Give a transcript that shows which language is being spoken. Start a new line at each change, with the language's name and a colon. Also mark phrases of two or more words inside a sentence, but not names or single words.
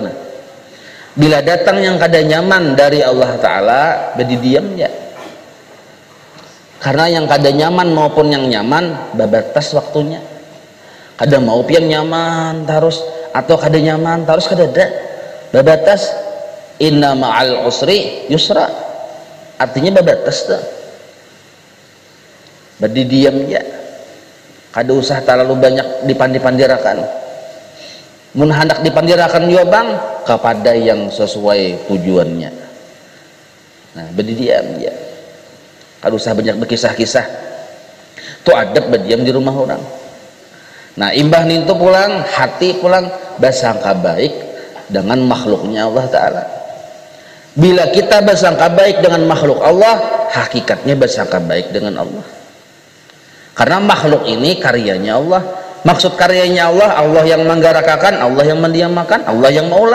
Banjar: Nah bila datang yang kada nyaman dari Allah Ta'ala berdiam ya, karena yang kada nyaman maupun yang nyaman babatas waktunya. Kada mau pian nyaman terus atau kada nyaman terus kada ada babatas.
Arabic: إن مع العسر يسرا,
Banjar: artinya babatas tuh berdiam ya, kada usah terlalu banyak dipandirakan. Mun hendak dipandirakan juga bang kepada yang sesuai tujuannya. Nah berdiam ya, kada usah banyak berkisah-kisah. Itu adab berdiam di rumah orang. Nah imbah nintu pulang hati pulang bersangka baik dengan makhluknya Allah Ta'ala. Bila kita bersangka baik dengan makhluk Allah, hakikatnya bersangka baik dengan Allah. Karena makhluk ini karyanya Allah. Maksud karyanya Allah, Allah yang menggerakkan, Allah yang mendiamkan, Allah yang maulah.